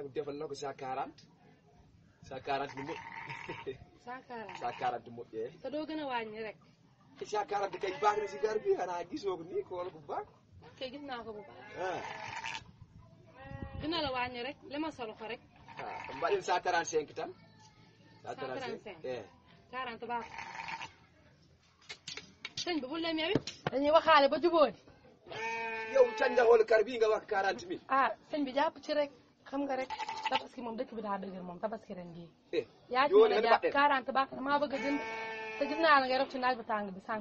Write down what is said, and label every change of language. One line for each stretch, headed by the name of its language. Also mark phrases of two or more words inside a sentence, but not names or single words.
Wolof: bàyyi mu defal la ko 140 140 ni mo 140 140 mo te doo gën a wàññi rek 140 kay baax na si gar bi xanaa gisoo ko nii ko wala bu baax kay gis naa ko bu baax ah dina la wàññi rek li ma solo ko rek
Fula: mbaɗen 145 tan
Wolof: 145 40 baax sëñ bi bul dem yow it dañuy waxaale ba jubóodi yow canjaxoolu kar bii nga wax 40 000 ah sëñ bi jàpp ci rek xam nga rek tabaski moom dëkk bi daa dëgër moom tabaski ren gii yaa ci mën a jàpp 40 baax na maa bëgg a jënd te gis naa la ngay rof ci naaj bu tàng bi sànq